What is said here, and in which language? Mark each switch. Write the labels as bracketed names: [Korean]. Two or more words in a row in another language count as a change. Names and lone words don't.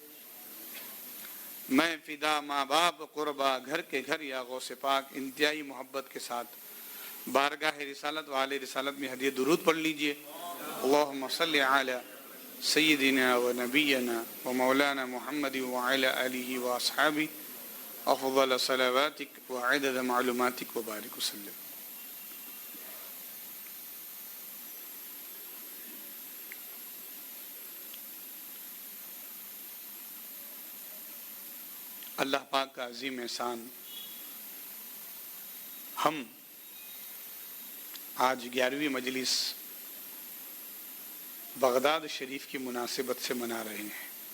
[Urdu] میں فدا ماں باپ قربا گھر کے گھر یا غوث پاک. انتہائی محبت کے ساتھ بارگاہ رسالت والے رسالت میں ہدیہ درود پڑھ لیجئے. [Arabic] اللہم صلی علی سیدنا و نبینا و مولانا محمد وعلی آلہ و اصحابہ افضل صلواتک و عدد معلوماتک و بارک وسلم. [Urdu] اللہ پاک کا عظیم احسان، ہم آج 11ویں مجلس بغداد شریف کی مناسبت سے منا رہے ہیں.